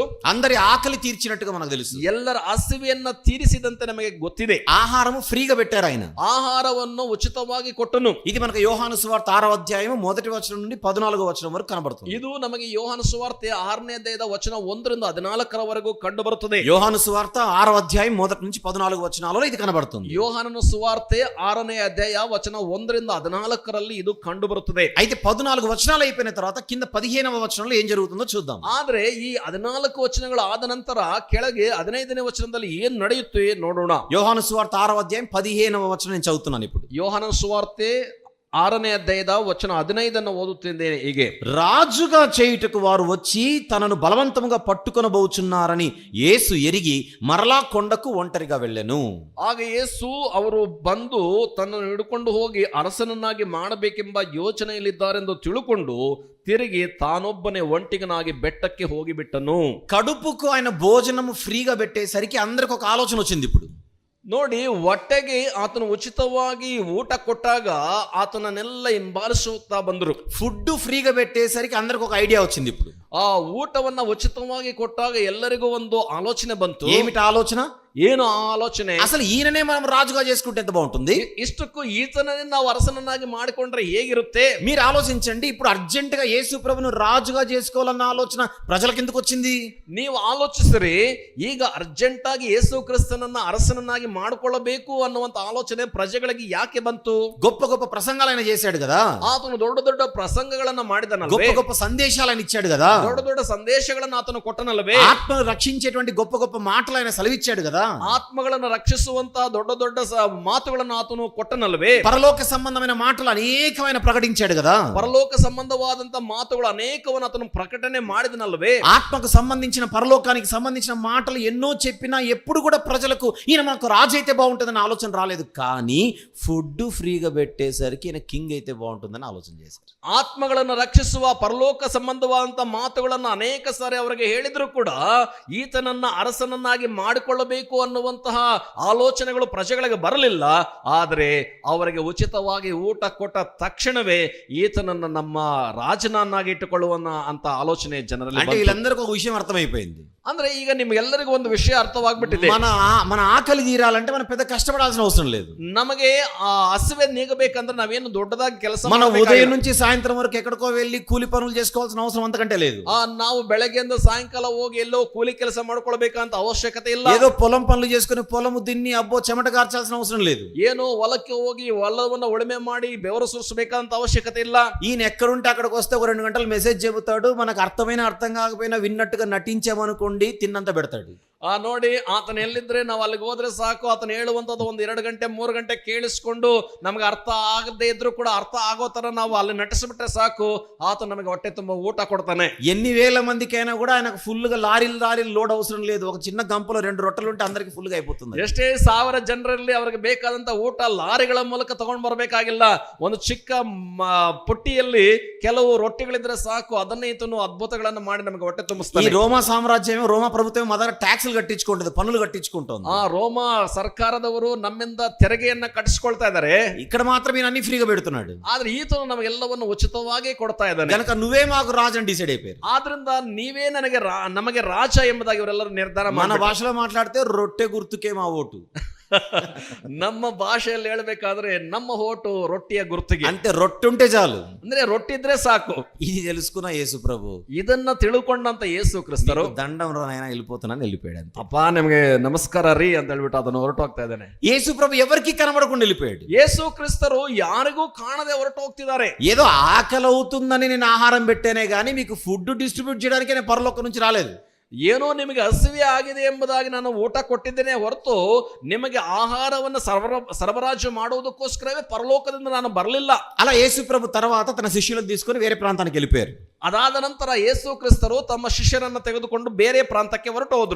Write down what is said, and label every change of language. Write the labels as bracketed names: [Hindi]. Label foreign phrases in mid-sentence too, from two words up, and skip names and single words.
[Telugu] అందరి ఆకలి తీర్చినట్టుగా మనకు తెలుసు. [Kannada] ಎಲ್ಲರ ಹಸಿವೆಯನ್ನ ತೀರಿಸಿದಂತೆ ನಮಗೆ ಗೊತ್ತಿದೆ. [Telugu] ఆహారము ఫ్రీగా పెట్టారు ఆయన. [Kannada] ಆಹಾರವನ್ನು ಉಚಿತವಾಗಿ ಕೊಟ್ಟನು. [Telugu] ఇది మనకు యోహాను సువార్త 6వ అధ్యాయం 1వ వచనం నుండి 14వ వచనం వరకు కనబడుతుంది. [Kannada] ಇದು ನಮಗೆ ಯೋಹಾನ ಸುವಾರ್ತೆ 6ನೇ ಅಧ್ಯಾಯದ ವಚನ 1ರಿಂದ 14ರವರೆಗೂ ಕಂಡು ಬರುತ್ತದೆ. [Telugu] యోహాను సువార్త 6వ అధ్యాయం 1 నుంచి 14 వచనాలలో ఇది కనబడుతుంది. [Kannada] ಯೋಹಾನನ ಸುವಾರ್ತೆ 6ನೇ ಅಧ್ಯಾಯ ವಚನ 1ರಿಂದ 14ರಲ್ಲಿ ಇದು ಕಂಡು ಬರುತ್ತದೆ. [Telugu] అయితే 14 వచనాలు అయిపోయిన తర్వాత కింద 15వ వచనంలో ఏం జరుగుతుందో చూద్దాం. [Kannada] ಆದ್ರೆ ಈ 14 ವಚನಗಳು ಆದ ನಂತರ ಕೆಳಗೆ 15ನೇ ವಚನದಲ್ಲಿ ಏನ್ ನಡೆಯುತ್ತೆ ನೋಡೋಣ. [Telugu] యోహాను సువార్త 6వ అధ్యాయం 15వ వచనం నేను చదువుతున్నాను ఇప్పుడు. [Kannada] ಯೋಹಾನನ ಸುವಾರ್ತೆ 6ನೇ ಅಧ್ಯಾಯದ ವಚನ 15 ಓದುತ್ತಿದ್ದೇನೆ. ಹೀಗೆ, [Telugu] రాజుగా చేయుటకు వారు వచ్చి తనను బలవంతముగా పట్టుకొనబోచున్నారని యేసు ఎరిగి మరలా కొండకు ఒంటరిగా వెళ్ళెను. [Kannada] ಆಗ ಯೇಸು ಅವರು ಬಂದು ತನ್ನನ್ನು ಹಿಡ್ಕೊಂಡು ಹೋಗಿ ಅರಸನನ್ನಾಗಿ ಮಾಡಬೇಕೆಂಬ ಯೋಚನೆಯಲ್ಲಿದ್ದಾರೆಂದು ತಿಳುಕೊಂಡು ತಿರುಗಿ ತಾನೊಬ್ಬನೇ ಒಂಟಿಗನಾಗಿ ಬೆಟ್ಟಕ್ಕೆ ಹೋಗಿಬಿಟ್ಟನು. [Telugu] కడుపుకు ఆయన భోజనము ఫ్రీగా పెట్టేసరికి అందరికి ఒక ఆలోచన వచ్చింది. ఇప్పుడు [Kannada] ನೋಡಿ, ಹೊಟ್ಟೆಗೆ ಆತನು ಉಚಿತವಾಗಿ ಊಟ ಕೊಟ್ಟಾಗ ಆತನನ್ನೆಲ್ಲ ಹಿಂಬಾಲಿಸುತ್ತಾ ಬಂದರು. [English] food freega [Telugu] పెట్టేసరికి అందరికి ఒక ఐడియా వచ్చింది. ఇప్పుడు [Kannada] ಆ ಊಟವನ್ನ ಉಚಿತವಾಗಿ ಕೊಟ್ಟಾಗ ಎಲ್ಲರಿಗೂ ಒಂದು ಆಲೋಚನೆ ಬಂತು. [Telugu] ఏమిటి ఆలోచన? [Kannada] ಏನು ಆ ಆಲೋಚನೆ? [Telugu] అసలు ఈయననే మనం రాజుగా చేసుకుంటే ఎంత బాగుంటుంది. [Kannada] ಇಷ್ಟಕ್ಕೂ ಈತನನ್ನೇ ನಾವು ಅರಸನನ್ನಾಗಿ ಮಾಡಿಕೊಂಡ್ರೆ ಹೇಗಿರುತ್ತೆ? [Telugu] మీరు ఆలోచించండి. ఇప్పుడు అర్జెంట్ గా యేసు ప్రభును రాజుగా చేసుకోవాలన్న ఆలోచన ప్రజలకు ఎందుకు వచ్చింది? [Kannada] ನೀವು ಆಲೋಚಿಸಿರಿ, ಈಗ ಅರ್ಜೆಂಟ್ ಆಗಿ ಯೇಸು ಕ್ರಿಸ್ತನನ್ನ ಅರಸನನ್ನಾಗಿ ಮಾಡಿಕೊಳ್ಳಬೇಕು ಅನ್ನುವಂತ ಆಲೋಚನೆ ಪ್ರಜೆಗಳಿಗೆ ಯಾಕೆ ಬಂತು? [Telugu] గొప్ప గొప్ప ప్రసంగాలు ఆయన చేశాడు కదా, [Kannada] ಆತನು ದೊಡ್ಡ ದೊಡ್ಡ ಪ್ರಸಂಗಗಳನ್ನ ಮಾಡಿದನಲ್ವೇ, [Telugu] గొప్ప గొప్ప సందేశాలు ఆయన ఇచ్చాడు కదా, [Kannada] ದೊಡ್ಡ ದೊಡ್ಡ ಸಂದೇಶಗಳನ್ನ ಆತನು ಕೊಟ್ಟನಲ್ವೇ, [Telugu] ఆత్మను రక్షించేటువంటి గొప్ప గొప్ప మాటలు ఆయన సెలవిచ్చాడు కదా, [Kannada] ಆತ್ಮಗಳನ್ನು ರಕ್ಷಿಸುವಂತ ದೊಡ್ಡ ದೊಡ್ಡ ಮಾತುಗಳನ್ನು ಆತನು ಕೊಟ್ಟನಲ್ವೇ, [Telugu] పరలోక సంబంధమైన మాటలు అనేకమైన ప్రకటించాడు కదా, [Kannada] ಪರಲೋಕ ಸಂಬಂಧವಾದಂತ ಮಾತುಗಳು ಅನೇಕವನ್ನು ಆತನು ಪ್ರಕಟಣೆ ಮಾಡಿದನಲ್ವೇ, [Telugu] ఆత్మకు సంబంధించిన పరలోకానికి సంబంధించిన మాటలు ఎన్నో చెప్పినా ఎప్పుడు కూడా ప్రజలకు ఈయన మనకు రాజు అయితే బాగుంటుందని ఆలోచన రాలేదు. కానీ [English] food freega [Telugu] పెట్టేసరికి ఈయన కింగ్ అయితే బాగుంటుందని ఆలోచన చేశారు. [Kannada] ಆತ್ಮಗಳನ್ನು ರಕ್ಷಿಸುವ ಪರಲೋಕ ಸಂಬಂಧವಾದಂತ ಮಾತುಗಳನ್ನು ಅನೇಕ ಸಾರಿ ಅವರಿಗೆ ಹೇಳಿದ್ರು ಕೂಡ ಈತನನ್ನ ಅರಸನನ್ನಾಗಿ ಮಾಡಿಕೊಳ್ಳಬೇಕು ಅನ್ನುವಂತಹ ಆಲೋಚನೆಗಳು ಪ್ರಜೆಗಳಿಗೆ ಬರಲಿಲ್ಲ. ಆದರೆ ಅವರಿಗೆ ಉಚಿತವಾಗಿ ಊಟ ಕೊಟ್ಟ ತಕ್ಷಣವೇ ಈತನನ್ನ ನಮ್ಮ ರಾಜನನ್ನಾಗಿ ಇಟ್ಟುಕೊಳ್ಳುವನ್ನ ಅಂತ ಆಲೋಚನೆ ಜನರಲ್ಲಿ [Telugu] అంటే వీళ్ళందరికీ ఒక విషయం అర్థమైపోయింది. [Kannada] ಅಂದ್ರೆ ಈಗ ನಿಮ್ಗೆಲ್ಲರಿಗೂ ಒಂದು ವಿಷಯ ಅರ್ಥವಾಗ್ಬಿಟ್ಟಿದೆ. [Telugu] మన ఆకలి తీరాలంటే మనం పెద్ద కష్టపడాల్సిన అవసరం లేదు. [Kannada] ನಮಗೆ ಆ ಹಸಿವೆ ನೀಗಬೇಕಂದ್ರೆ ನಾವೇನು ದೊಡ್ಡದಾಗಿ ಕೆಲಸ [Telugu] మన ఉదయం నుంచి సాయంత్రం వరకు ఎక్కడికో వెళ్ళి కూలి పనులు చేసుకోవాల్సిన అవసరం అంతకంటే లేదు. [Kannada] ನಾವು ಬೆಳಗ್ಗೆಯಿಂದ ಸಾಯಂಕಾಲ ಹೋಗಿ ಎಲ್ಲೋ ಕೂಲಿ ಕೆಲಸ ಮಾಡ್ಕೊಳ್ಬೇಕಂತ ಅವಶ್ಯಕತೆ ಇಲ್ಲ. [Telugu] ఏదో పొలం పనులు చేసుకుని పొలము దిన్ని అబ్బో చెమట కార్చాల్సిన అవసరం లేదు. [Kannada] ಏನೋ ಹೊಲಕ್ಕೆ ಹೋಗಿ ಹೊಲವನ್ನ ಉಳುಮೆ ಮಾಡಿ ಬೆವರು ಸುರಿಸಬೇಕಂತ ಅವಶ್ಯಕತೆ ಇಲ್ಲ. [Telugu] ఈయన ఎక్కడుంటే అక్కడికి వస్తే ఒక 2 గంటలు మెసేజ్ చెబుతాడు. మనకు అర్థమైన అర్థం కాకపోయినా విన్నట్టుగా నటించామనుకోండి, తిన్నంత పెడతాడు. [Kannada] ನೋಡಿ, ಆತನ ಎಲ್ಲಿದ್ರೆ ನಾವು ಅಲ್ಲಿಗೆ ಹೋದ್ರೆ ಸಾಕು, ಆತನ ಹೇಳುವಂಥದ್ದು 1-2 ಗಂಟೆ 3 ಗಂಟೆ ಕೇಳಿಸ್ಕೊಂಡು ನಮಗೆ ಅರ್ಥ ಆಗದೆ ಇದ್ರು ಕೂಡ ಅರ್ಥ ಆಗೋ ತರ ನಾವು ಅಲ್ಲಿ ನಟಿಸ್ಬಿಟ್ರೆ ಸಾಕು, ಆತ ನಮಗೆ ಹೊಟ್ಟೆ ತುಂಬ ಊಟ ಕೊಡ್ತಾನೆ. [Telugu] ఎన్ని వేల మందికైనా కూడా ఆయనకు ఫుల్ గా లారీలు లోడ్ అవసరం లేదు. ఒక చిన్న గంపలో 2 రొట్టెలు ఉంటే అందరికి ఫుల్ గా అయిపోతుంది. [Kannada] ಎಷ್ಟೇ 1000 ಜನರಲ್ಲಿ ಅವರಿಗೆ ಬೇಕಾದಂತ ಊಟ ಲಾರಿಗಳ ಮೂಲಕ ತಗೊಂಡು ಬರಬೇಕಾಗಿಲ್ಲ. ಒಂದು ಚಿಕ್ಕ ಪುಟ್ಟಿಯಲ್ಲಿ ಕೆಲವು ರೊಟ್ಟಿಗಳಿದ್ರೆ ಸಾಕು, ಅದನ್ನೇ ಈತನು ಅದ್ಭುತಗಳನ್ನು ಮಾಡಿ ನಮಗೆ ಹೊಟ್ಟೆ [Telugu] ఈ [Kannada] ತುಂಬಿಸ್ತಾನೆ. [Telugu] రోమా సామ్రాజ్యం, రోమా ప్రభుత్వం మొదట ట్యాక్సులు కట్టించుకుంటుంది, పన్నులు కట్టించుకుంటుంది. [Kannada] ಆ ರೋಮ ಸರ್ಕಾರದವರು ನಮ್ಮಿಂದ ತೆರಿಗೆಯನ್ನ ಕಟ್ಟಿಸ್ಕೊಳ್ತಾ ಇದ್ದಾರೆ. [Telugu] ఇక్కడ మాత్రం ఈయన అన్ని ఫ్రీగా పెడుతున్నాడు. [Kannada] ಆದ್ರೆ ಈತನು ನಮಗೆಲ್ಲವನ್ನು ಉಚಿತವಾಗಿ ಕೊಡ್ತಾ ಇದ್ದಾನೆ. [Telugu] కనుక నువ్వే మాకు రాజు అని డిసైడ్ అయిపోయారు. [Kannada] ಆದ್ರಿಂದ ನೀವೇ ನಮಗೆ ರಾಜ ಎಂಬುದಾಗಿ ಇವರೆಲ್ಲರೂ ನಿರ್ಧಾರ [Telugu] మన [Kannada] ಮಾಡಿ. [Telugu] భాషలో మాట్లాడితే రొట్టె గుర్తుకే మా ఓటు. [Kannada] ನಮ್ಮ ಭಾಷೆಯಲ್ಲಿ ಹೇಳ್ಬೇಕಾದ್ರೆ ನಮ್ಮ ಓಟು ರೊಟ್ಟಿಯ ಗುರುತಿಗೆ. [Telugu] అంటే రొట్టె ఉంటే చాలు, [Kannada] ಅಂದ್ರೆ ರೊಟ್ಟಿ ಇದ್ರೆ ಸಾಕು. [Telugu] ఇది తెలుసుకున్న యేసు ప్రభు [Kannada] ಇದನ್ನ ತಿಳ್ಕೊಂಡಂತ ಯೇಸು ಕ್ರಿಸ್ತರು [Telugu] దండం రాయన వెళ్ళిపోతున్నాను వెళ్ళిపోయాడు. అంతే. [Kannada] ಅಪ್ಪ ನಿಮಗೆ ನಮಸ್ಕಾರ ರೀ ಅಂತ ಹೇಳ್ಬಿಟ್ಟು ಅದನ್ನು ಹೊರಟು ಹೋಗ್ತಾ ಇದ್ದಾನೆ. [Telugu] యేసు ప్రభు ఎవరికి కనబడకుండా వెళ్ళిపోయాడు. [Kannada] ಯೇಸು ಕ್ರಿಸ್ತರು ಯಾರಿಗೂ ಕಾಣದೆ ಹೊರಟು ಹೋಗ್ತಿದ್ದಾರೆ. [Telugu] ఏదో ఆకలి అవుతుందని నేను ఆహారం పెట్టానే గానీ మీకు [English] food distribute [Telugu] చేయడానికి నేను పరలోకం నుంచి రాలేదు. [Kannada] ಏನೋ ನಿಮಗೆ ಹಸಿವೆ ಆಗಿದೆ ಎಂಬುದಾಗಿ ನಾನು ಊಟ ಕೊಟ್ಟಿದ್ದೇನೆ ಹೊರತು ನಿಮಗೆ ಆಹಾರವನ್ನು ಸರಬರಾಜು ಮಾಡುವುದಕ್ಕೋಸ್ಕರವೇ ಪರಲೋಕದಿಂದ ನಾನು ಬರಲಿಲ್ಲ. [Telugu] అలా యేసు ప్రభు తర్వాత తన శిష్యులను తీసుకొని వేరే ప్రాంతానికి వెళ్ళిపోయారు. [Kannada] ಅದಾದ ನಂತರ ಯೇಸು ಕ್ರಿಸ್ತರು ತಮ್ಮ ಶಿಷ್ಯರನ್ನ ತೆಗೆದುಕೊಂಡು ಬೇರೆ ಪ್ರಾಂತಕ್ಕೆ ಹೊರಟು ಹೋದ್ರು.